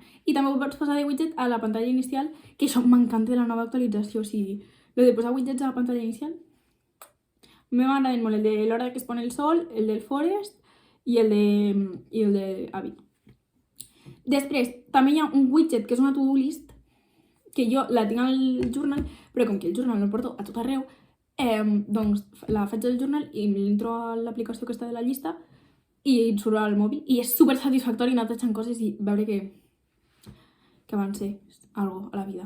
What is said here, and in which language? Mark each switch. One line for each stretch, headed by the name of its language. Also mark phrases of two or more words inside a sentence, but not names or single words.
Catalan: I també ho pots posar de widget a la pantalla inicial, que això m'encanta de la nova actualització. O sigui, el de posar widgets a la pantalla inicial m'agraden molt, el de l'hora que es pon el sol, el del Forest i el de Hàbit. Després, també hi ha un widget que és una
English: to-do list,
Catalan: que jo la tinc al journal, però com que el journal el porto a tot arreu, doncs la faig al journal i m'entro a l'aplicació que està de la llista i et surt al mòbil. I és super satisfactori anar tachant coses i veure que
Spanish: avance algo
Catalan: a la vida.